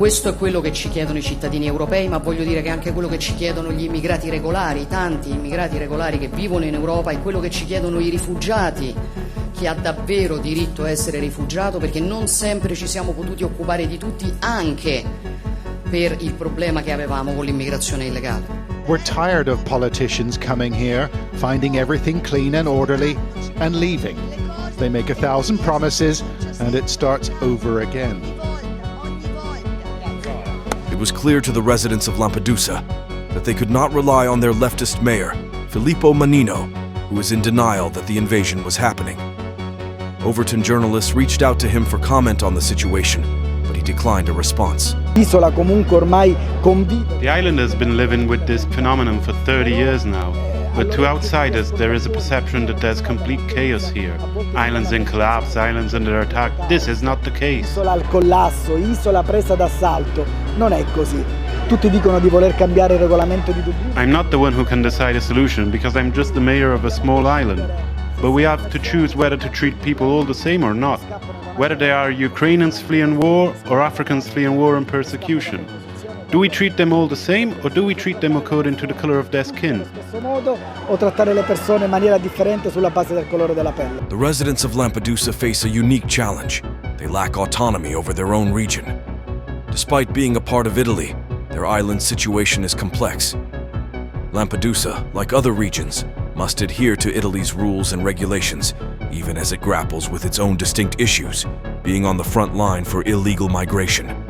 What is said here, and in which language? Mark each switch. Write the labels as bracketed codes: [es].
[it] Questo è quello che ci chiedono i cittadini europei, ma voglio dire che è anche quello che ci chiedono gli immigrati regolari, tanti immigrati regolari che vivono in Europa, e quello che ci chiedono i rifugiati, chi ha davvero diritto a essere rifugiato, perché non sempre ci siamo potuti occupare di tutti, anche per il problema che avevamo con l'immigrazione illegale. [en] We're tired of politicians coming here, finding everything clean and orderly, and leaving. They make 1,000 promises, and it starts over again. It was clear to the residents of Lampedusa that they could not rely on their leftist mayor, Filippo Mannino, who was in denial that the invasion was happening. Overton journalists reached out to him for comment on the situation, but he declined a response. The island has been living with this phenomenon for 30 years now. But to outsiders, there is a perception that there's complete chaos here. Islands in collapse, islands under attack. This is not the case. [it] Isola al collasso, isola presa d'assalto. Non è così. Tutti dicono di voler cambiare il regolamento di Dublino. [en] I'm not the one who can decide a solution because I'm just the mayor of a small island. But we have to choose whether to treat people all the same or not. Whether they are Ukrainians fleeing war or Africans fleeing war and persecution. Do we treat them all the same, or do we treat them according to the color of their skin? [it] O trattare le persone in maniera differente sulla base del colore della pelle. [en] The residents of Lampedusa face a unique challenge. They lack autonomy over their own region. Despite being a part of Italy, their island situation is complex. Lampedusa, like other regions, must adhere to Italy's rules and regulations, even as it grapples with its own distinct issues, being on the front line for illegal migration.